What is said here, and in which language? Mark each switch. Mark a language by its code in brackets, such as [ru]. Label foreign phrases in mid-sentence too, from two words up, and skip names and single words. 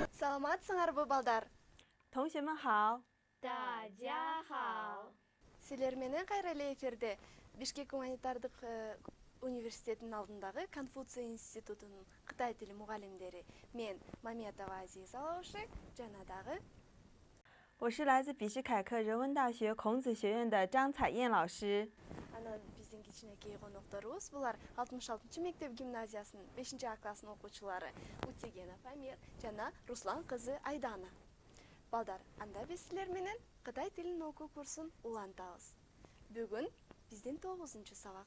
[ky] Саламатсыңарбы, балдар? [zh] 同学们好，大家好。 [ky] Силер менен кайра эле эфирде Бишкек гуманитардык университетинин алдындагы Конфуций институтунун Кытай тили мугалимдери мен Маметова Азиза Лауши жана дагы [zh] 我是来自比什凯克人文大学孔子学院的张彩燕老师。 [ky] анан биздин кичинекей конокторубуз булар 66 мектеп гимназиясынын 5 класстын окуучулары Утегенов Амир жана Руслан кызы Айдана. Балдар, анда биз силер менен Кытай тилин окуу курсун улантабыз. Бүгүн биздин 9 сабак.